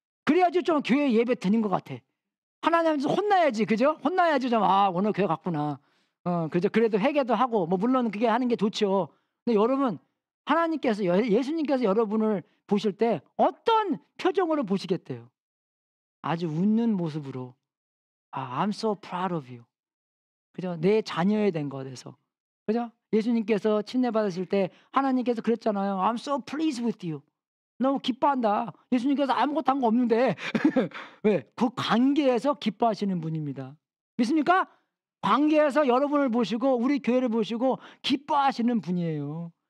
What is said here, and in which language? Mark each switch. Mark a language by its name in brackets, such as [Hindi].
[Korean] 그래야지 좀 교회 예배 드는 것 같아. 하나님한테 혼나야지, 그죠? 혼나야지 좀 오늘 교회 갔구나. 그죠? 그래도 회개도 하고 뭐 물론 그게 하는 게 좋죠. 근데 여러분 하나님께서 예수님께서 여러분을 보실 때 어떤 표정으로 보시겠대요? 아주 웃는 모습으로 [English] I'm so proud of you. [Korean] 그죠? 내 자녀에 된 것에서 그죠? 예수님께서 침례 받으실 때 하나님께서 그랬잖아요. [English] I'm so pleased with you. [Korean] 너무 기뻐한다. 예수님께서 아무것도 한 거 없는데 왜? 그 관계에서 기뻐하시는 분입니다. 믿습니까? 광야에서 여러분을 보시고 우리 교회를 보시고 기뻐하시는 분이에요.